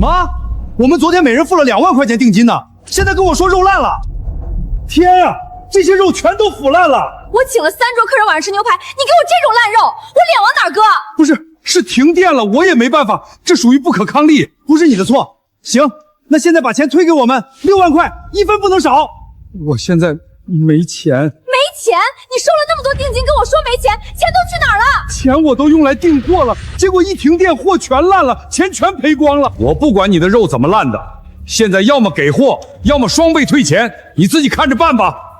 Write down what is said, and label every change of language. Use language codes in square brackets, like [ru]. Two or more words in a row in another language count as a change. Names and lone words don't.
[zh] 我們昨天每人付了2萬塊錢定金呢，現在跟我說肉爛了！天啊，這些肉全都腐爛了！我請了3桌客人晚上吃牛排，你給我這種爛肉，我臉往哪兒擱？不是。是停電了，我也沒辦法，這屬於不可抗力，不是你的錯。行，那現在把錢退給我們，6萬塊，1分不能少。我現在沒錢。沒錢？你收了那麼多定金，跟我說沒錢，錢都去哪兒了？錢我都用來訂貨了，結果一停電，貨全爛了，錢全賠光了。我不管你的肉怎麼爛的，現在要麼給貨，要麼雙倍退錢，你自己看着辦吧。